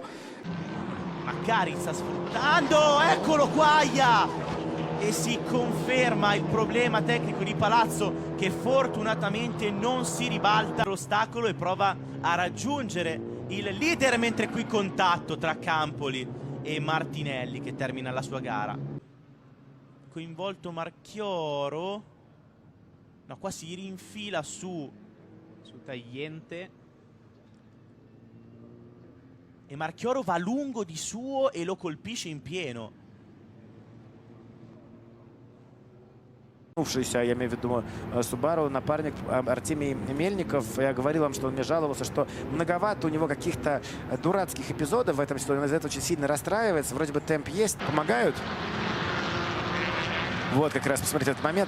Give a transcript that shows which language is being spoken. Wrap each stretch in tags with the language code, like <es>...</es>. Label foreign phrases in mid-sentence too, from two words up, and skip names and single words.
<it>Macari sta sfruttando, eccolo qua, e si conferma il problema tecnico di Palazzo che fortunatamente non si ribalta l'ostacolo e prova a raggiungere il leader, mentre qui contatto tra Campoli e Martinelli che termina la sua gara. Coinvolto Marchioro, no, qua si rinfila su Tagliente e Marchioro va lungo di suo e lo colpisce in pieno.</it> <ru>Я имею в виду Субару, напарник Артемий Мельников. Я говорил вам, что он мне жаловался, что многовато у него каких-то дурацких эпизодов в этом сезоне. Он из-за этого очень сильно расстраивается. Вроде бы темп есть, помогают. Вот как раз, посмотрите этот момент.</ru>